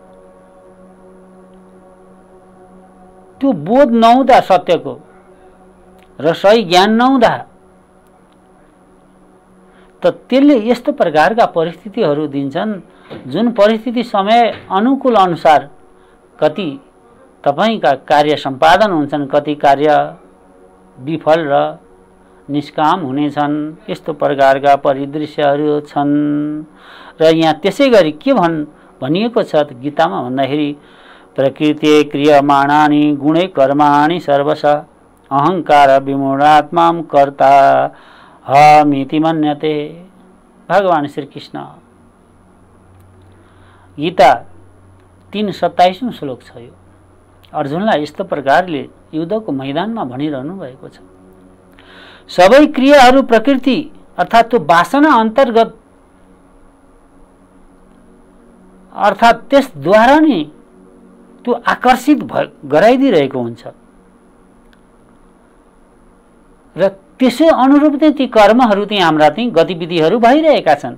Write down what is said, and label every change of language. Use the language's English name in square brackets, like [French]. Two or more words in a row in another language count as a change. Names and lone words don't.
[Nepali] त्यो बोध नहुँदा सत्यको र सही ज्ञान नहुँदा त त्यसले यस्तो प्रकारका परिस्थितिहरू दिन्छन् जुन परिस्थिति समय अनुकूल अनुसार कति तपाईका कार्य सम्पादन हुन्छन्, कति कार्य विफल र निष्काम हुनेछन्। यस्तो प्रकारका परिदृश्यहरू छन् र यहाँ त्यसै गरी के भनिएको छ त गीतामा भन्दाखेरि [Sanskrit] प्रकृति क्रियमाणानि गुणे कर्माणि सर्वश अहंकार विमूढात्मा कर्ता हमिति मन्यते। [Nepali] भगवान श्री कृष्ण गीता 3:27 श्लोक छ यो। अर्जुनलाई यस्तो प्रकारले युद्धको मैदानमा भनिरहनु भएको छ। सबै क्रियाहरू प्रकृति अर्थात् त्यो वासना अन्तर्गत अर्थात् त्यसद्वारा नै त्यो आकर्षित गराइदिरहेको हुन्छ र त्यसै अनुरूप चाहिँ ती कर्महरू चाहिँ हाम्रा चाहिँ गतिविधिहरू भइरहेका छन्।